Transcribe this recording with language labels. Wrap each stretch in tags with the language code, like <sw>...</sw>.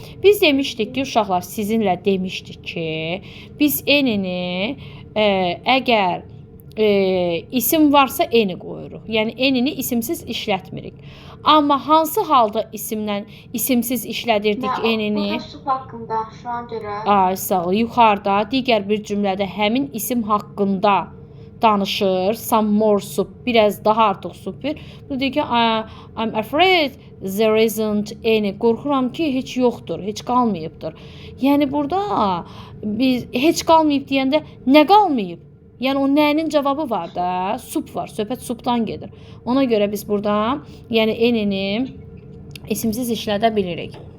<az>Biz demişdik ki, uşaqlar sizinlə demişdik ki, biz N-ini əgər isim varsa N-i qoyuruq. Yəni N-ini isimsiz işlətmirik. Amma hansı halda isimsiz işlədirdik N-ini? Burada sup haqqında şu an görə. Ay, sağ ol. Yuxarıda digər bir cümlədə həmin isim haqqında danışır.</az> <en>Some more soup.</en> <az>Biraz daha artıq sup ver. Bu deyir ki,</az> <en>I'm afraid there isn't any.</en> <az>Qorxuram ki, heç yoxdur, heç qalmayıbdır. Yəni burada biz heç qalmayıb deyəndə nə qalmayıb? Yəni o nənin cavabı var da? Sup var. Söhbət supdan gedir. Ona görə biz burada yəni N-ini isimsiz işlədə bilirik.</az>